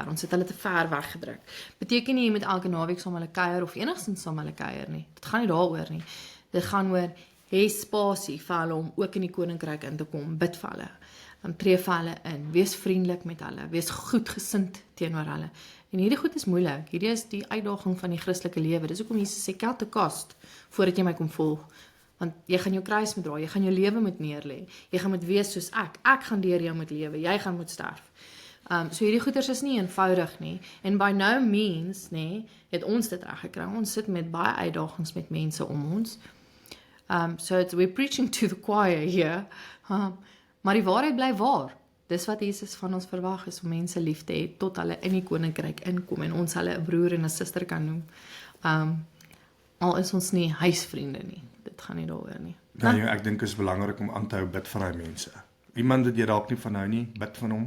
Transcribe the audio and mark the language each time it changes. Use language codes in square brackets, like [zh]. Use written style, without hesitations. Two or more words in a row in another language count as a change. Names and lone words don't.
[af] Ons het hulle te ver weggedruk. Beteken nie jy moet elke naweek saam hulle kuier of enigstens saam hulle kuier nie. Dit gaan nie daaroor nie. Dit gaan oor hê spasie vir hulle om ook in die koninkryk in te kom. Bid vir hulle. tree vir hulle in, wees vriendelik met hulle, wees goedgesind teenoor hulle. En hierdie goed is moeilik. Hierdie is die uitdaging van die Christelike lewe. Dis hoekom Jesus sê [en] count the cost [af] voordat jy my kom volg. Want jy gaan jou kruis moet dra, jy gaan jou lewe moet neerlê. Jy gaan moet wees soos ek. Ek gaan deur jou moet lewe, jy gaan moet sterf. So hierdie goeders is nie eenvoudig nie. En [en] by no means, [af] het ons dit reg gekry. Ons sit met baie uitdagings met mense om ons. [en] So we're preaching to the choir here. [af] Maar die waarheid bly waar. Dis wat Jesus van ons verwag is om mense lief te hê tot hulle in die koninkryk inkom en ons hulle 'n broer en 'n suster kan noem. Al is ons nie huisvriende nie. Dit gaan nie daaroor nie. Nee, ek dink dit is belangrik om aan te hou bid vir daai mense. Iemand wat jy dalk nie van hou nie, bid van hom.